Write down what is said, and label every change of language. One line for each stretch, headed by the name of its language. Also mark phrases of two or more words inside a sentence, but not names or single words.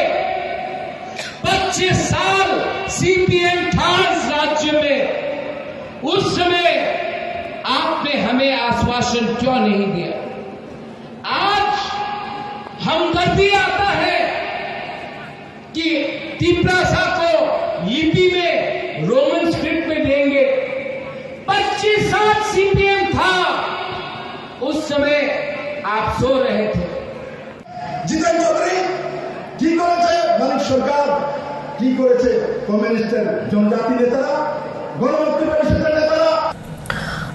Hindi: 25 साल सीपीएम था इस राज्य में उस समय आपने हमें आश्वासन क्यों नहीं दिया आज हमदर्दी आता है कि त्रिपुरा को लिपि में
English: Roman script
Hindi: में देंगे 25 साल सीपीएम था उस समय आप सो रहे थे
Bangla: জিতেন চৌধুরী কি করেছে মানিক সরকার কি করেছে কমিউনিস্টের জনজাতি নেতারা গণমুক্তি পরিষদের নেতারা